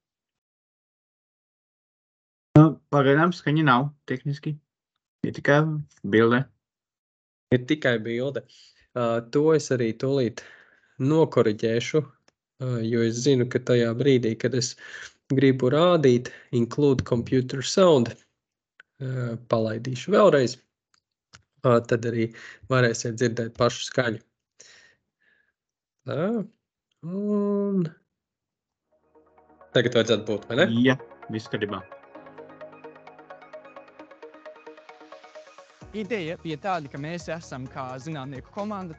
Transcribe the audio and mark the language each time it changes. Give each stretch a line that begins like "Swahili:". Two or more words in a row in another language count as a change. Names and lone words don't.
Latvian: Pagaidām skaņa nav tehniski. Ir tikai bilde. Ir tikai bilde. To es arī tūlīt nokoriģēšu, jo es zinu, ka tajā brīdī, kad es gribu rādīt
English: include computer sound,
Latvian: palaidīšu vēlreiz, tad arī varēsiet dzirdēt pašu skaņu. Un tagad vajadzētu būt, vai ne? Jā, viss kārtībā. Ideja bija tāda, ka mēs esam kā zinātnieku komanda.